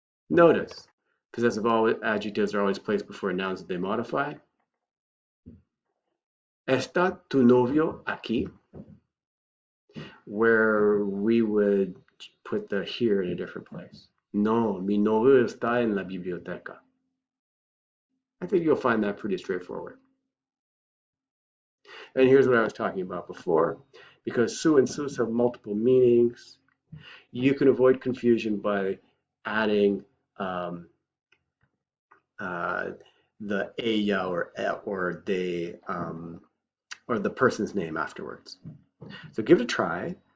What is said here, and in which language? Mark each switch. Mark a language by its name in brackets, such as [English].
[English] Notice, possessive adjectives are always placed before nouns that they modify. [Spanish] ¿Está tu novio aquí? [English] Where we would put the here in a different place. [Spanish] No, mi novio está en la biblioteca. [English] I think you'll find that pretty straightforward. And here's what I was talking about before. Because su and sus have multiple meanings, you can avoid confusion by adding the ella or de or the person's name afterwards. So give it a try.